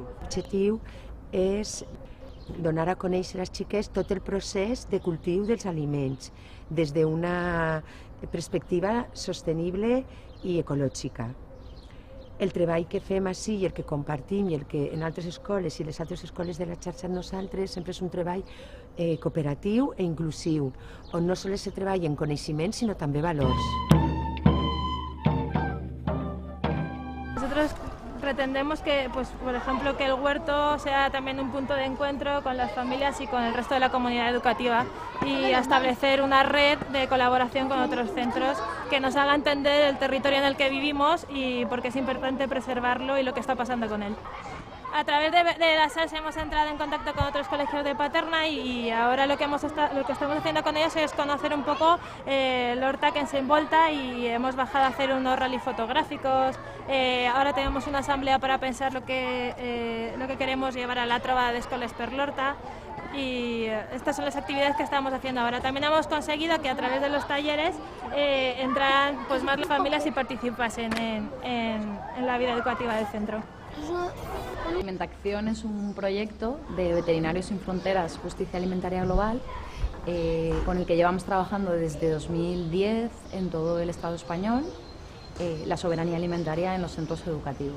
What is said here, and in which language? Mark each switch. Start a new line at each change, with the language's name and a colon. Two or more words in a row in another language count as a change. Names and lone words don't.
Catalan: L'objectiu és donar a conèixer als xiquets tot el procés de cultiu dels aliments des d'una perspectiva sostenible i ecològica. El treball que fem ací i el que compartim i el que en altres escoles i les altres escoles de la xarxa nosaltres sempre és un treball cooperatiu e inclusiu, on no sols se treballa en coneixement sinó també valors.
Spanish: Nosotros pretendemos que, por ejemplo, que el huerto sea también un punto de encuentro con las familias y con el resto de la comunidad educativa y establecer una red de colaboración con otros centros que nos haga entender el territorio en el que vivimos y por qué es importante preservarlo y lo que está pasando con él. A través de la SALS hemos entrado en contacto con otros colegios de Paterna y ahora lo que estamos haciendo con ellos es conocer un poco
Catalan: l'horta que ens envolta
Spanish: y hemos bajado a hacer unos rally fotográficos. Ahora tenemos una asamblea para pensar lo que queremos llevar a
Catalan: la trobada
Spanish: de Escoles per l'Horta y estas son las actividades que estamos haciendo ahora. También hemos conseguido que a través de los talleres entraran más las familias y participasen en la vida educativa del centro. Alimentación es un proyecto de Veterinarios Sin Fronteras, Justicia Alimentaria Global, con el que llevamos trabajando desde 2010 en todo el Estado español, la soberanía alimentaria en los centros educativos.